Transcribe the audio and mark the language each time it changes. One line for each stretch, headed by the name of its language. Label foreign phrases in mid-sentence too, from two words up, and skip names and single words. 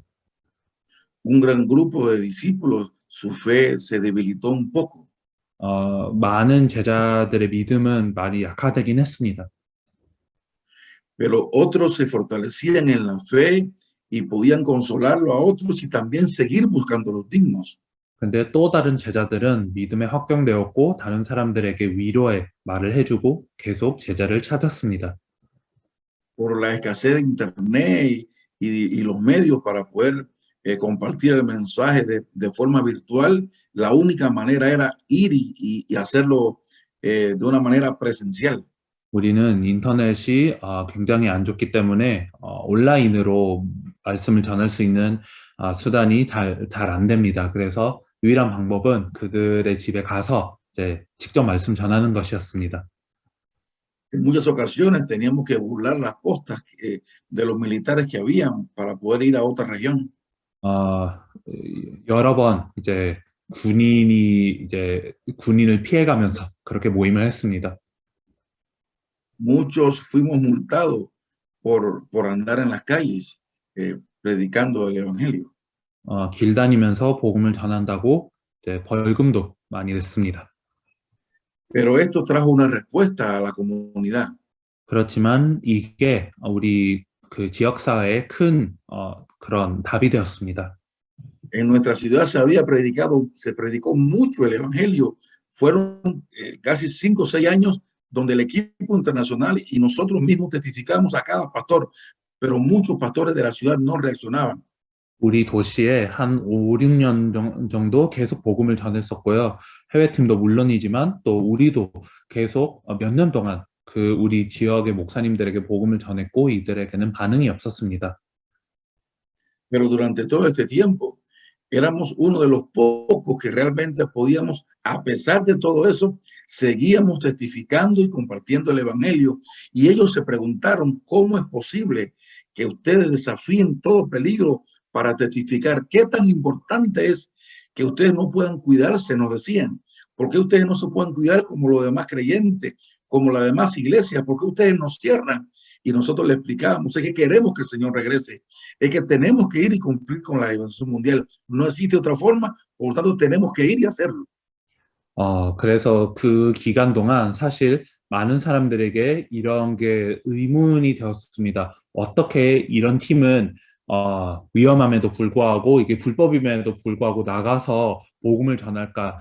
Spanish: Un gran grupo de discípulos, su fe se debilitó un poco.
Korean: 많은 제자들의 믿음은 많이 약화되긴 했습니다.
Spanish: Pero otros se fortalecían en la fe y podían consolarlo a otros y también seguir buscando los dignos.
Korean: 근데 또 다른 제자들은 믿음에 확정되었고 다른 사람들에게 위로의 말을 해주고 계속 제자를 찾았습니다.
Spanish: Por la escasez de internet y los medios para poder compartir el mensaje de forma virtual, la única manera era ir y hacerlo de una manera presencial.
Korean: 우리는 인터넷이 굉장히 안 좋기 때문에 온라인으로 말씀을 전할 수 있는 수단이 잘 안 됩니다. 그래서 유일한 방법은 그들의 집에 가서 이제 직접 말씀 전하는 것이었습니다.
Spanish: En muchas ocasiones teníamos que burlar las postas de los militares que habían para poder ir a otra región.
Korean: 여러 번 이제 군인을 피해가면서 그렇게 모임을 했습니다.
Spanish: Muchos fuimos multados por andar en las calles predicando el evangelio.
Korean: 길 다니면서 복음을 전한다고 이제 벌금도 많이 냈습니다.
Spanish: Pero esto trajo una respuesta a la comunidad.
Korean: 그렇지만 이게 우리 그 지역사회에 큰 그런 답이 되었습니다.
Spanish: En nuestra ciudad se predicó mucho el evangelio. Fueron casi 5 o 6 años donde el equipo internacional y nosotros mismos testificamos a cada pastor, pero muchos pastores de la ciudad no reaccionaban.
Korean: 우리 도시에 한 5, 6년 정도 계속 복음을 전했었고요. 해외팀도 물론이지만 또 우리도 계속 몇 년 동안 그 우리 지역의 목사님들에게 복음을 전했고 이들에게는 반응이 없었습니다.
Spanish: Pero durante todo este tiempo éramos uno de los pocos que realmente podíamos, a pesar de todo eso, seguíamos testificando y compartiendo el evangelio. Y ellos se preguntaron cómo es posible que ustedes desafíen todo peligro para testificar. ¿Qué tan importante es que ustedes no puedan cuidarse? Nos decían. ¿Por qué ustedes no se pueden cuidar como los demás creyentes, como las demás iglesias? ¿Por qué ustedes nos cierran? Y nosotros le explicábamos, es que queremos que el Señor regrese, es que tenemos que ir y cumplir con la evangelización mundial. No existe otra forma, por lo tanto tenemos que ir y hacerlo.
Korean: 그래서 그 기간 동안 사실 많은 사람들에게 이런 게 의문이 되었습니다. 어떻게 이런 팀은 위험함에도 불구하고 이게 불법임에도 불구하고 나가서 복음을 전할까?